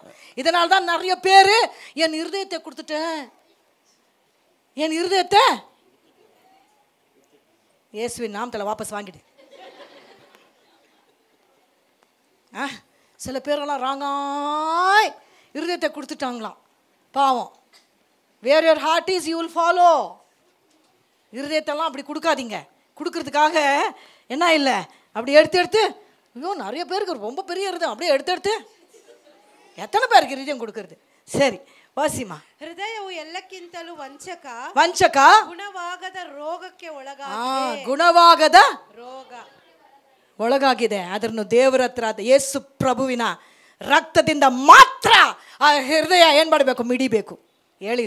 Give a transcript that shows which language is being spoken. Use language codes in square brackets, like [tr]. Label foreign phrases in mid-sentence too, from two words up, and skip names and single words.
[ta] இதனால தான் நிறைய பேர் என் இருதயத்தை கொடுத்துட்டேன், என் இருதயத்தை இயேசுவின் நாமத்தில் வாபஸ் வாங்கிடு. சில பேரெல்லாம் ராங்காய் இருதயத்தை கொடுத்துட்டாங்களாம், பாவம். [en] Where your heart is, you will follow. [ta] இருதயத்தெல்லாம் அப்படி கொடுக்காதீங்க. கொடுக்கறதுக்காக என்ன இல்லை, அப்படி எடுத்து ஐயோ நிறைய பேருக்கு ரொம்ப பெரிய இருதயம், அப்படியே எடுத்து எத்தனை பேருக்கு இருதயம் கொடுக்கறது. சரி ವಾಸಿಮಾ. [kn] ಹೃದಯವು ಎಲ್ಲಕ್ಕಿಂತಲೂ ವಂಚಕ ಗುಣವಾಗದ ರೋಗಕ್ಕೆ ಒಳಗಾಗಿದೆ. ಗುಣವಾಗದ ರೋಗ ಒಳಗಾಗಿದೆ. ಅದನ್ನು ದೇವರ ಹತ್ರ ಯೇಸು ಪ್ರಭುವಿನ ರಕ್ತದಿಂದ ಮಾತ್ರ ಆ ಹೃದಯ ಏನು ಮಾಡಬೇಕು, ಮಿಡಿಬೇಕು.